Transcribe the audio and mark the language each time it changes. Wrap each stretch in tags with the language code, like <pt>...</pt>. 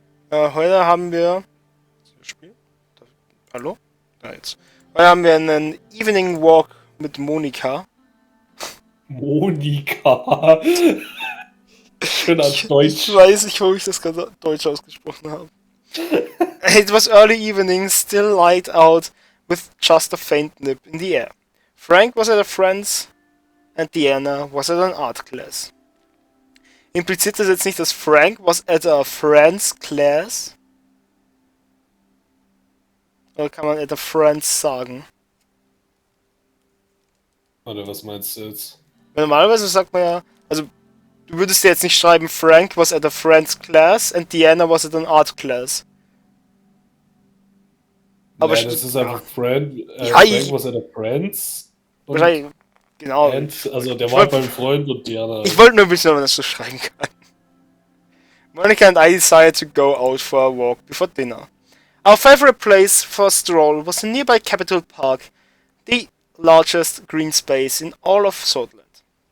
<de>Heute haben wir... Spiel? Hallo? Ja, jetzt. Heute haben wir einen</de> <en>Evening Walk</en> <de>mit Monika. Monika. Schön als Deutsch. Ich weiß nicht, wo ich das gerade Deutsch ausgesprochen habe.</de> <en>It was early evening, still light out, with just a faint nip in the air. Frank was at a friend's and Diana was at an art class.</en> <de>Impliziert das jetzt nicht, dass</de> <en>Frank was at a friend's class?</en> <de>Oder kann man</de> <en>at a friend's</en> <de>sagen? Warte, was meinst du jetzt? Normalerweise sagt man ja, also du würdest ja jetzt nicht schreiben,</de> <en>Frank was at a friend's class and Diana was at an art class.</en> <de>Aber nein, das ist einfach Friend.</de> <en>Frank was at a friend's.</en> <de>Und wahrscheinlich, genau. also der war beim Freund und Diana. Ich wollte nur wissen, ob man das so schreiben kann.</de> <en>Monica and I decided to go out for a walk before dinner. Our favorite place for a stroll was the nearby Capitol Park, the largest green space in all of Scotland.</en>